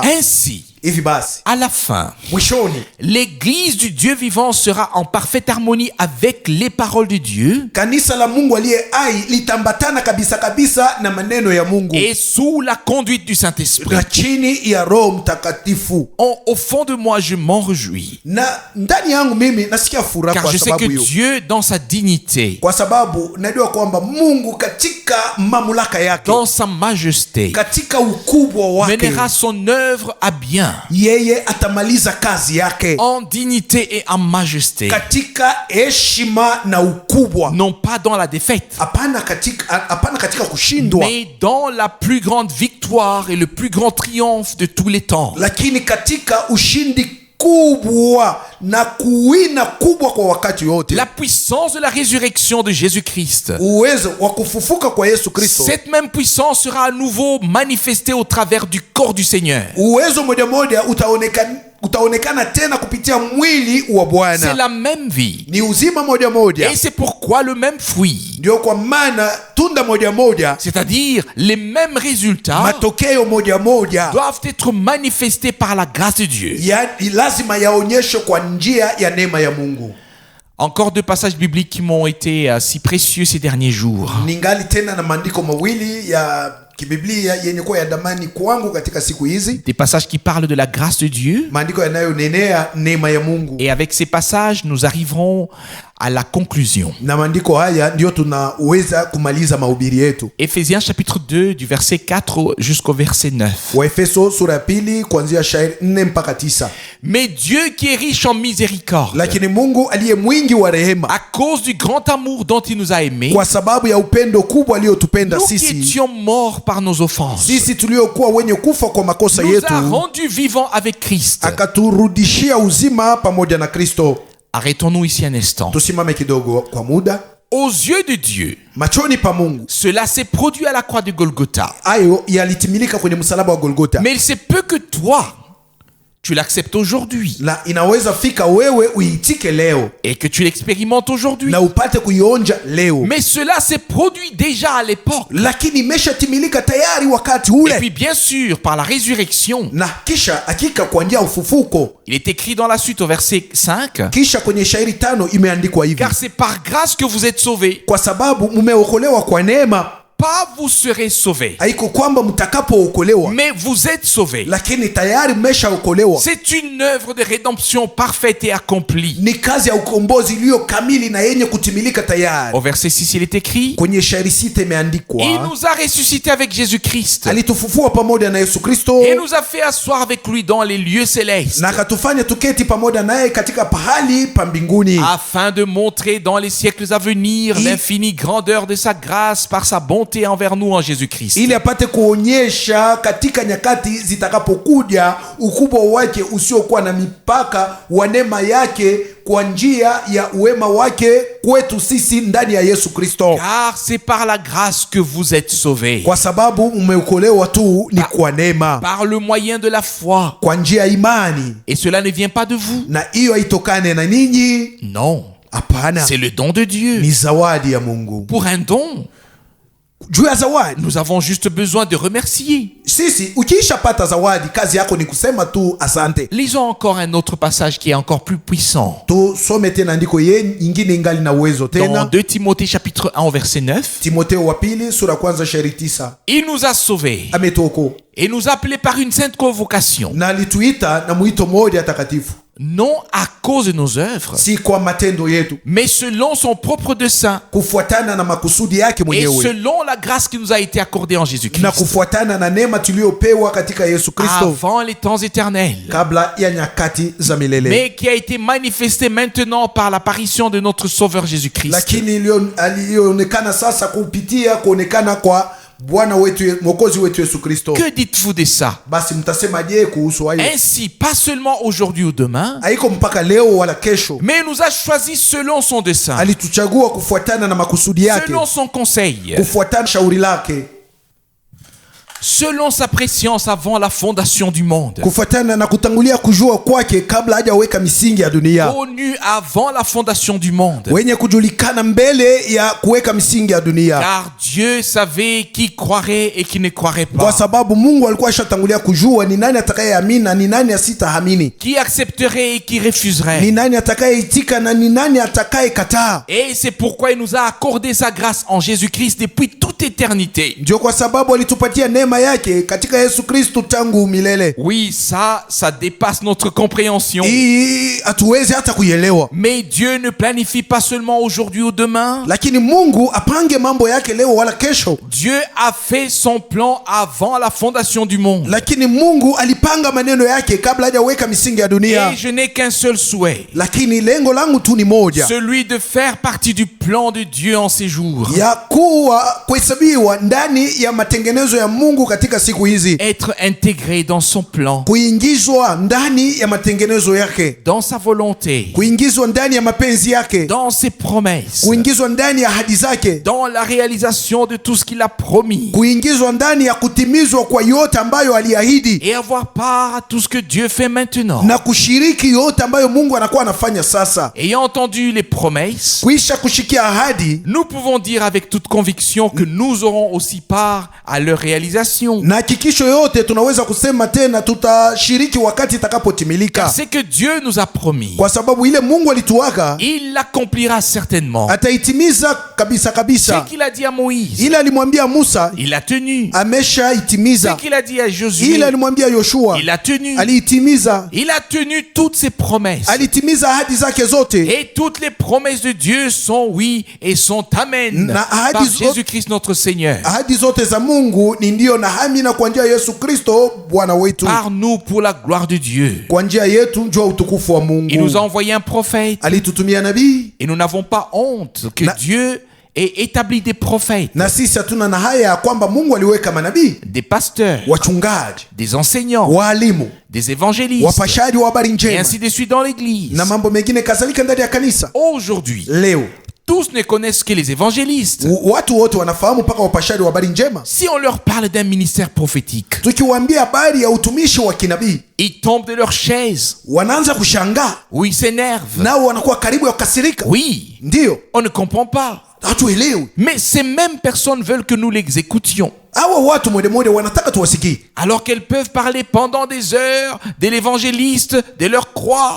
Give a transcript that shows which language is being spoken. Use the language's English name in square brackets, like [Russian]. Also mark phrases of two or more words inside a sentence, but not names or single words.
[French] Ainsi, [Swahili] Hivi basi [French] à la fin, [Swahili] mwishoni [French] l'église du Dieu vivant sera en parfaite harmonie avec les paroles de Dieu [Swahili] kanisa la Mungu aliye hai litambatana kabisa kabisa na maneno ya Mungu [French] et sous la conduite du Saint-Esprit. [Swahili] na chini ya Roho Mtakatifu. [French] Au fond de moi, je m'en réjouis, [Swahili] Na ndani yangu mimi nasikia furaha [French] car [Swahili] kwa [French] je sais [Swahili] sababu [French] que [Swahili] hiyo, [French] Dieu, dans sa dignité, [Swahili] kwa sababu najua kwamba Mungu katika mamlaka yake, [French] dans sa majesté, [Swahili] katika ukubwa wake, [French] menera son œuvre à bien, [Swahili] yeye atamaliza kazi yake [French] en dignité et en majesté, [Swahili] katika heshima na ukubwa, [French] non pas dans la défaite, [Swahili] hapana katika kushindwa, [French] mais dans la plus grande victoire et le plus grand triomphe de tous les temps. [Swahili] lakini katika ushindi kubwa na kuwina kubwa kwa wakati wote. [French] La puissance de la résurrection de Jésus-Christ. [Swahili] Uwezo wa kufufuka kwa Yesu Kristo, [French] Cette même puissance sera à nouveau manifestée au travers du corps du Seigneur. [Swahili] uwezo moja moja utaonekana tena kupitia mwili wa [French] C'est [Swahili] Bwana. [French] la même vie. [Swahili] Ni uzima moja moja, [French] Et c'est pourquoi le même fruit, [Swahili] ndio kwa maana tunda moja moja, [French] c'est-à-dire les mêmes résultats, [Swahili] matokeo moja moja [French] doivent être manifestés par la grâce de Dieu. [Swahili] lazima yaonyeshwe kwa njia ya neema ya Mungu. [French] Encore deux passages bibliques qui m'ont été si précieux ces derniers jours. [Swahili] Ningali tena na maandiko mawili ya kibiblia yenye kuwa ya damani kwangu katika siku hizi, [French] Des passages qui parlent de la grâce de Dieu. [Swahili] maandiko yanayonenea neema ya Mungu. [French] Et avec ces passages, nous arriverons à la conclusion. [Swahili] Na maandiko haya ndio tunaweza kumaliza mahubiri yetu. [French] Éphésiens chapitre 2 du verset 4 jusqu'au verset 9. [Swahili] Waefeso sura ya pili kuanzia shairi 4 mpaka 9. [French] Mais Dieu qui est riche en miséricorde, [Swahili] Lakini Mungu aliye mwingi wa rehema, [French] à cause du grand amour dont il nous a aimés, [Swahili] kwa sababu ya upendo kubwa aliyotupenda [French] nous qui [Swahili] sisi, [French] étions morts par nos offenses, [Swahili] sisi tuliokuwa wenye kufa kwa makosa [French] nous a [Swahili] yetu, [French] rendus vivants avec Christ. [Swahili] akaturudishia uzima pamoja na Kristo. [French] Arrêtons-nous ici un instant. [Swahili] Tusimame kidogo kwa muda. [French] Aux yeux de Dieu, [Swahili] Machoni pa Mungu [French] cela s'est produit à la croix de Golgotha. [Swahili] hayo yalitimilika kwenye msalaba wa Golgota, [French] Mais il se peut que toi, tu l'acceptes aujourd'hui [Swahili] na inaweza fika wewe uitike leo [French] et que tu l'expérimentes aujourd'hui. [Swahili] na upate kuionja leo. [French] Mais cela s'est produit déjà à l'époque. [Swahili] Lakini imeshatimilika tayari wakati [French] Et [Swahili] ule, [French] puis bien sûr, par la résurrection, [Swahili] na kisha hakika kwa njia ya ufufuko. [French] il est écrit dans la suite au verset 5, [Swahili] Kisha kwenye shairi 5 imeandikwa hivi: [French] car c'est par grâce que vous êtes sauvés [Swahili] kwa sababu mumeokolewa kwa neema [French] pas vous serez sauvés, [Swahili] haiko kwamba mtakapookolewa, [French] mais vous êtes sauvés. [Swahili] lakini tayari mmeshaokolewa. [French] C'est une œuvre de rédemption parfaite et accomplie. [Swahili] Ni kazi ya ukombozi iliyo kamili na yenye kutimilika tayari. [French] Au verset 6, il est écrit: [Swahili] Kwenye shairi 6 imeandikwa, [French] il nous a ressuscités avec Jésus-Christ [Swahili] alitufufua pamoja na Yesu Kristo [French] et nous a fait asseoir avec lui dans les lieux célestes, [Swahili] na akatufanya tuketi pamoja naye katika pahali pa mbinguni, [French] afin de montrer dans les siècles à venir l'infinie grandeur de sa grâce par sa bonté envers nous en Jésus-Christ. [Swahili] ili apate kuonyesha katika nyakati zitakapokuja ukubwa wake usiokuwa na mipaka wa neema yake kwa njia ya uwema wake kwetu sisi ndani ya Yesu Kristo. [French] Car c'est par la grâce que vous êtes sauvés, [Swahili] Kwa sababu umeokolewa tu ni kwa neema, [French] par le moyen de la foi. [Swahili] kwa njia ya imani, [French] Et cela ne vient pas de vous. [Swahili] na hiyo haitokane na ninyi. [French] Non, [Swahili] Hapana, [French] c'est le don de Dieu. [Swahili] ni zawadi ya Mungu. [French] Pour un don, [Swahili] Juu ya zawadi, [French] nous avons juste besoin de remercier. [Swahili] sisi ukiishapata zawadi, kazi yako ni kusema tu asante. [French] Lisons encore un autre passage qui est encore plus puissant. [Swahili] Tusome tena andiko nyingine ingali na uwezo [French] Dans [Swahili] tena. [French] 2 Timothée chapitre 1 au verset 9, [Swahili] Timotheo wa pili sura kwanza shairi 9. [French] il nous a sauvés [Swahili] Ametuokoa [French] et nous a appelés par une sainte convocation, [Swahili] na alituita na mwito moja takatifu, [French] non à cause de nos œuvres, [Swahili] si kwa matendo yetu, [French] mais selon son propre dessein [Swahili] kufuatana na makusudi yake [French] et [Swahili] mwenyewe, [French] selon la grâce qui nous a été accordée en [Swahili] na [French] Jésus-Christ [Swahili] kufuatana na neema tuliyopewa katika Yesu Kristo [French] avant les temps éternels, [Swahili] kabla ya nyakati za milele, [French] mais qui a été manifestée maintenant par l'apparition de notre Sauveur Jésus-Christ, [Swahili] lakini alionekana sasa kupitia kuonekana kwa Bwana wetu Mwokozi wetu Yesu Kristo. [French] Que dites-vous de ça? [Swahili] Basi mtasemaje kuhusu hayo? [French] Ainsi, pas seulement aujourd'hui ou demain, [Swahili] Haiko mpaka leo wala kesho, [French] mais il nous a choisis selon son dessein, [Swahili] alituchagua kufuatana na makusudi yake, [French] selon son conseil, [Swahili] kufuatana shauri lake, [French] selon sa préscience avant la fondation du monde, [Swahili] kufuatana na kutangulia kujua kwake kabla hajaweka misingi ya dunia, [French] connu avant la fondation du monde. [Swahili] wenye kujulikana mbele ya kuweka misingi ya dunia, [French] Car Dieu savait qui croirait et qui ne croirait [Swahili] kwa [French] pas, [Swahili] sababu Mungu alikuwa ashatangulia kujua ni nani atakayeamini na ni nani asitaamini, [French] qui accepterait et qui refuserait. [Swahili] ni nani atakayeitika na ni nani atakayekataa. [French] Et c'est pourquoi il nous a accordé sa grâce en Jésus-Christ depuis toute éternité. [Swahili] Ndio kwa sababu alitupatia neema yake katika Yesu Kristo tangu milele. [French] Oui, ça dépasse notre compréhension. [Swahili] Hii hatuwezi hata kuielewa, [French] Mais Dieu ne planifie pas seulement aujourd'hui ou demain. [Swahili] lakini Mungu apange mambo yake leo wala kesho. [French] Dieu a fait son plan avant la fondation du monde. [Swahili] Lakini Mungu alipanga maneno yake kabla hajaweka misingi ya dunia. [French] Et je n'ai qu'un seul souhait, [Swahili] Lakini lengo langu tu ni moja, [French] celui de faire partie du plan de Dieu en ces jours. [Swahili] ya kuhesabiwa ndani ya matengenezo ya Mungu katika siku hizi, [French] Être intégré dans son plan, [Swahili] kuingizwa ndani ya matengenezo yake, [French] dans sa volonté, [Swahili] kuingizwa ndani ya mapenzi yake, [French] dans ses promesses, [Swahili] kuingizwa ndani ya ahadi zake, [French] dans la réalisation de tout ce qu'il a promis, [Swahili] kuingizwa ndani ya kutimizwa kwa yote ambayo aliahidi, [French] et avoir part à tout ce que Dieu fait maintenant. [Swahili] na kushiriki yote ambayo Mungu anakuwa anafanya sasa. [French] Ayant entendu les promesses, [Swahili] Kuisha kushikia ahadi, [French] nous pouvons dire avec toute conviction que nous aurons aussi part à leur réalisation. [Swahili] na hakikisho yote tunaweza kusema tena tutashiriki wakati itakapotimilika, [French] Car c'est que Dieu nous a promis, [Swahili] kwa sababu ile Mungu alituaka [French] il l'accomplira certainement. [Swahili] ataitimiza kabisa [French] Ce [Swahili] kabisa. [French] qu'il a dit à Moïse, [Swahili] Ile alimwambia Musa [French] il a tenu. Ce [Swahili] ameshaitimiza. [French] qu'il a dit à [Swahili] Ile [French] Josué, [Swahili] alimwambia Yoshua [French] il a tenu. [Swahili] aliitimiza. [French] Il a tenu toutes ses promesses. [Swahili] Alitimiza ahadi zake zote, [French] Et toutes les promesses de Dieu sont oui et sont amen [Swahili] Na ahadi [French] par [Swahili] zote- [French] Jésus-Christ notre Seigneur. [Swahili] ahadi zote za Mungu ni ndio na amina kwa njia ya Yesu Kristo Bwana wetu, [French] Par nous pour la gloire de Dieu. [Swahili] kwa njia yetu njoo utukufu wa Mungu. [French] Il nous a envoyé un prophète [Swahili] Alitutumia nabii, [French] et nous n'avons pas honte que Dieu ait établi des prophètes, [Swahili] na sisi hatuna na haya ya kwamba Mungu aliweka manabii, [French] des pasteurs, [Swahili] wachungaji, [French] des enseignants, [Swahili] waalimu, [French] des évangélistes [Swahili] wapashaji wa habari [French] et [Swahili] njema [French] ainsi de suite dans l'église. [Swahili] na mambo mengine kadhalika ndani ya kanisa. [French] Aujourd'hui, [Swahili] Leo [French] tous ne connaissent que les évangélistes. [Swahili] watu wote wanafahamu mpaka wapashaji wa habari njema. [French] Si on leur parle d'un ministère prophétique, [Swahili] Tukiwaambia habari ya utumishi wa kinabii, [French] ils tombent de leur chaise [Swahili] wanaanza kushangaa, [French] ou ils s'énervent. [Swahili] nao wanakuwa karibu ya kukasirika. [French] Oui, [Swahili] Ndiyo, [French] on ne comprend pas. [Swahili] hatuelewi. [French] Mais ces mêmes personnes veulent que nous les écoutions. [Swahili] Hawa watu mwende mwende wanataka tuwasikie, [French] Alors qu'elles peuvent parler pendant des heures de l'évangéliste, de leur croix.